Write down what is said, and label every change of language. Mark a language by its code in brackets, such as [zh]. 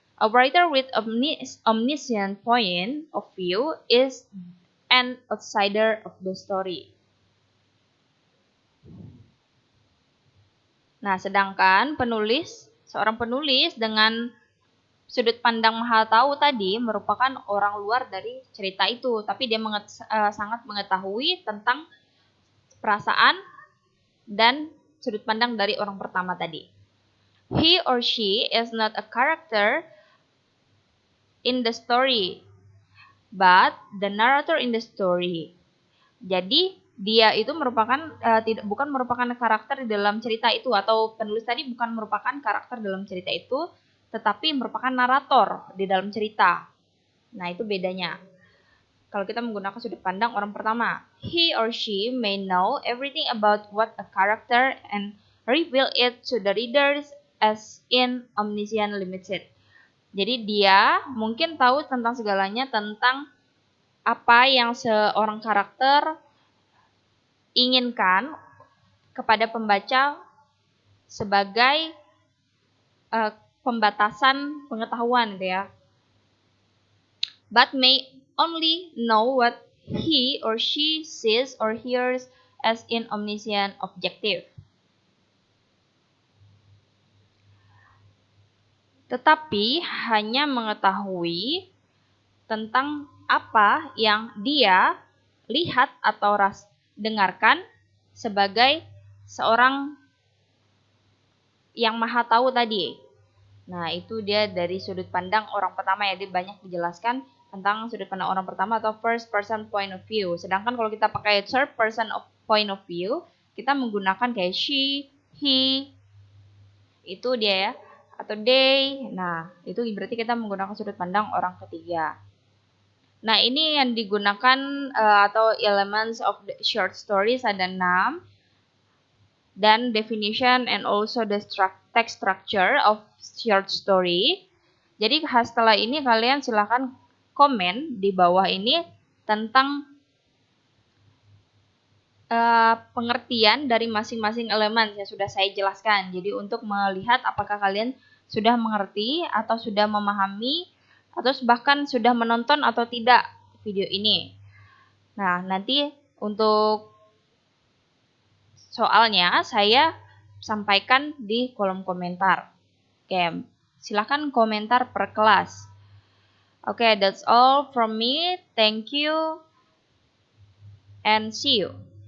[en] A writer with omniscient point of view is an outsider of the story. [id] Nah, sedangkan seorang penulis dengan sudut pandang maha tahu tadi merupakan orang luar dari cerita itu, tapi dia sangat mengetahui tentang perasaan dan sudut pandang dari orang pertama tadi. [en] He or she is not a character in the story, but the narrator in the story. [id] Jadi dia itu bukan merupakan karakter di dalam cerita itu, atau penulis tadi bukan merupakan karakter dalam cerita itu, tetapi merupakan narator di dalam cerita. Nah, itu bedanya. Kalau kita menggunakan sudut pandang orang pertama. [en] He or she may know everything about what a character and reveal it to the readers as in omniscient limited. [id] Jadi dia mungkin tahu tentang segalanya tentang apa yang seorang karakter inginkan kepada pembaca sebagai pembatasan pengetahuan gitu ya. [en] But may only know what he or she sees or hears as in omniscient objective. [id] Tetapi hanya mengetahui tentang apa yang dia lihat atau dengarkan sebagai seorang yang maha tahu tadi. Nah, itu dia dari sudut pandang orang pertama ya, dia banyak dijelaskan tentang sudut pandang orang pertama atau first person point of view. Sedangkan kalau kita pakai third person point of view, kita menggunakan kayak she, he, itu dia ya, atau they. Nah, itu berarti kita menggunakan sudut pandang orang ketiga. Nah, ini yang digunakan atau [en] elements of the short stories [id] ada 6. Dan [en] definition and also the text structure of short story. [id] Jadi setelah ini kalian silakan komen di bawah ini tentang pengertian dari masing-masing elemen yang sudah saya jelaskan. Jadi untuk melihat apakah kalian sudah mengerti atau sudah memahami atau bahkan sudah menonton atau tidak video ini. Nah, nanti untuk soalnya saya sampaikan di kolom komentar. Oke, silakan komentar per kelas. [en] Oke, that's all from me. Thank you and see you.